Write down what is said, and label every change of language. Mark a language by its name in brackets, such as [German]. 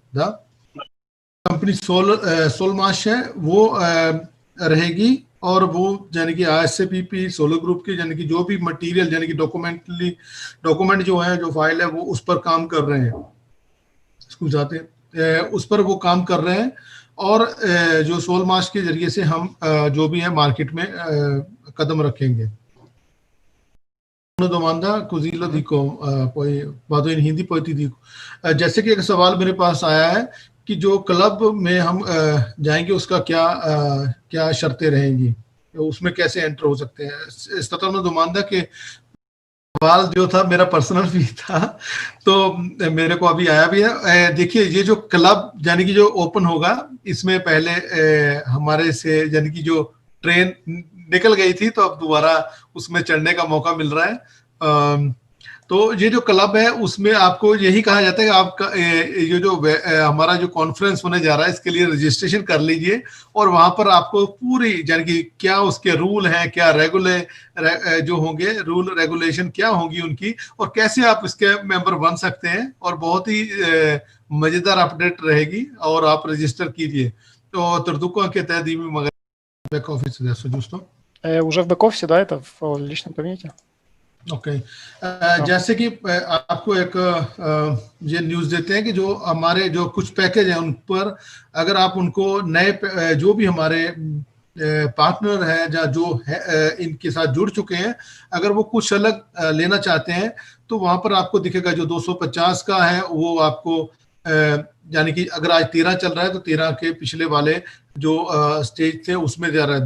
[Hindi] The company सोलमाश है वो रहेगी और वो यानी कि ISAPP सोलर ग्रुप के यानी कि जो भी मटेरियल यानी कि डॉक्यूमेंट जो है जो फाइल है वो उस पर काम कर रहे हैं, स्कूल जाते हैं उस पर वो काम कर रहे हैं और जो सोलमाश के जरिए से हम जो भी है मार्केट में कदम रखेंगे। [Italian] Una domanda così lo dico, poi vado in hindi poi ti dico। [Hindi] जैसे कि एक सवाल मेरे पास आया है कि जो क्लब में हम जाएंगे उसका क्या शर्तें रहेंगी, उसमें कैसे एंटर हो सकते हैं। [Italian] Stata una domanda che [Hindi] सवाल जो था मेरा पर्सनल भी था तो मेरे को अभी आया भी है। देखिए ये जो क्लब यानी कि जो ओपन होगा इसमें पहले हमारे से यानी कि जो ट्रेन निकल गई थी तो अब दोबारा उसमें चढ़ने का मौका मिल रहा है। तो ये जो क्लब है उसमें आपको यही कहा जाता है कि आपका ये जो हमारा जो कॉन्फ्रेंस होने जा रहा है इसके लिए रजिस्ट्रेशन कर लीजिए और वहां पर आपको पूरी यानी कि क्या उसके रूल हैं, क्या जो होंगे रूल रेगुलेशन क्या होंगी उनकी और कैसे आप इसके मेंबर बन सकते हैं और बहुत ही मजेदार अपडेट रहेगी और आप रजिस्टर कीजिए। [Italian] तो Tradduco anche te, dimmi magari back office adesso, giusto? [Russian] Уже в бэк-офисе, да, это в личном кабинете? [Hindi] Okay जैसे कि आपको एक ये न्यूज़ देते हैं कि जो हमारे जो कुछ पैकेज हैं उन पर अगर आप उनको नए जो भी हमारे पार्टनर है या जो है इनके साथ जुड़ चुके हैं अगर वो कुछ अलग लेना चाहते हैं तो वहां पर आपको दिखेगा जो 250 का है वो आपको यानी कि अगर आज 13 चल रहा है तो 13 के पिछले वाले जो स्टेज थे उसमें जा रहा है।